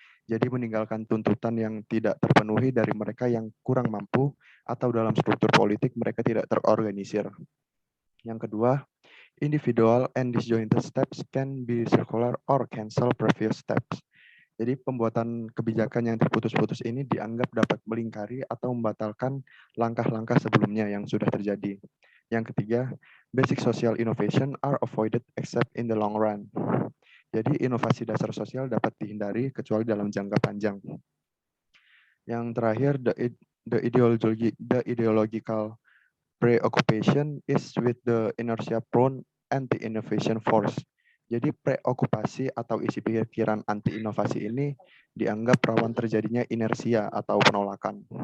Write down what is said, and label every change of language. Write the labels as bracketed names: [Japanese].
[Indonesian] Jadi meninggalkan tuntutan yang tidak terpenuhi dari mereka yang kurang mampu atau dalam struktur politik mereka tidak terorganisir. Yang kedua, [English] individual and disjointed steps can be circular or cancel previous steps. [Indonesian] Jadi pembuatan kebijakan yang terputus-putus ini dianggap dapat melingkari atau membatalkan langkah-langkah sebelumnya yang sudah terjadi. Yang ketiga, [English] basic social innovation are avoided except in the long run. [Indonesian] Jadi inovasi dasar sosial dapat dihindari kecuali dalam jangka panjang. Yang terakhir, [English] the ideological preoccupation is with the inertia-prone anti-innovation force. [Indonesian] Jadi preokupasi atau isi pikiran anti-inovasi ini dianggap rawan terjadinya inersia atau penolakan.